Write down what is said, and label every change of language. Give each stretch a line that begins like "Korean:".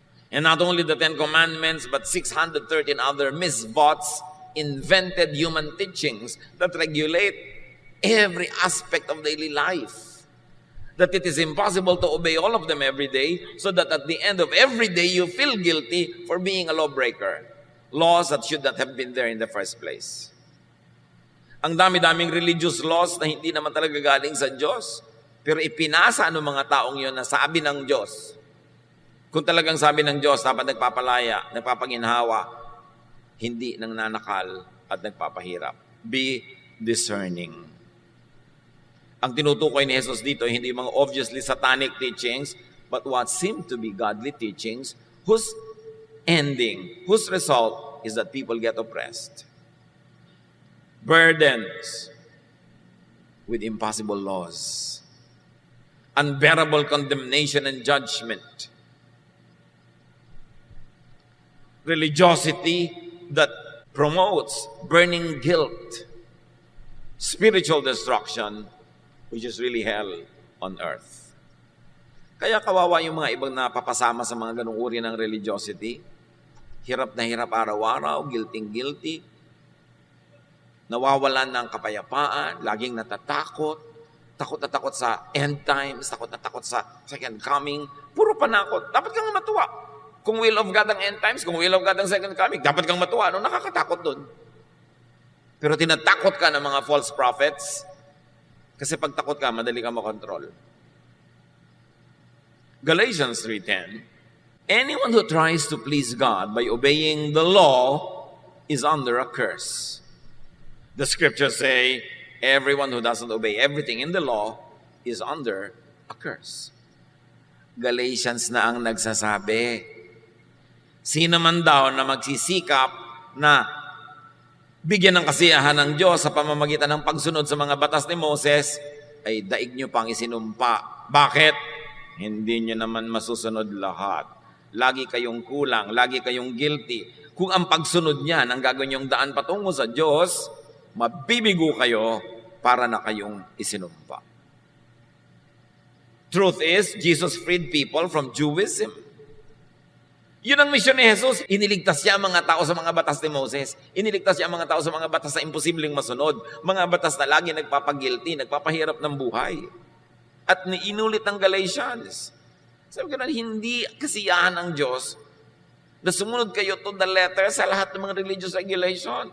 English: And not only the 10 Commandments, but 613 other misbots, invented human teachings that regulate every aspect of daily life. That it is impossible to obey all of them every day, so that at the end of every day, you feel guilty for being a lawbreaker. Laws that should not have been there in the first place.
Filipino: Ang dami-daming religious laws na hindi naman talaga galing sa Diyos, pero ipinasa ng mga taong yon na sabi ng Diyos. Kung talagang sabi ng Diyos, dapat nagpapalaya, nagpapanginhawa, hindi nang nanakal at nagpapahirap.
English: Be discerning.
Filipino: Ang tinutukoy ni Jesus dito, hindi mga
English: obviously satanic teachings, but what seem to be godly teachings, whose ending, whose result is that people get oppressed. Burdens with impossible laws. Unbearable condemnation and judgment. Religiosity that promotes burning guilt. Spiritual destruction, which is really hell on earth.
Filipino: Kaya kawawa yung mga ibang napapasama sa mga ganung uri ng religiosity. Hirap na hirap araw-araw, guilty. Nawawalan ng kapayapaan, laging natatakot, takot na takot sa end times, takot na takot sa second coming, puro panakot. Dapat kang matuwa. Kung will of God ang end times, kung will of God ang second coming, dapat kang matuwa. Ano nakakatakot doon? Pero tinatakot ka ng mga false prophets, kasi pag takot ka, madali ka makontrol.
English: Galatians 3:10, anyone who tries to please God by obeying the law is under a curse. The scriptures say, everyone who doesn't obey everything in the law is under a curse.
Filipino: Galatians na ang nagsasabi. Sino man daw na magsisikap na bigyan ng kasiyahan ng Diyos sa pamamagitan ng pagsunod sa mga batas ni Moses, ay daig nyo pang isinumpa. Bakit? Hindi nyo naman masusunod lahat. Lagi kayong kulang, lagi kayong guilty. Kung ang pagsunod niyan ang gagawin yung daan patungo sa Diyos, mabibigo kayo para na kayong isinumpa.
English: Truth is, Jesus freed people from Judaism.
Filipino: Yun ang misyon ni Jesus. Iniligtas niya ang mga tao sa mga batas ni Moses. Iniligtas niya ang mga tao sa mga batas na imposibleng masunod. Mga batas na lagi nagpapagilty, nagpapahirap ng buhay. At inulit ng Galatians. Sabi ko na, hindi kasiyahan ng Diyos na sumunod kayo
English: to the letter
Filipino: sa lahat ng mga religious regulation.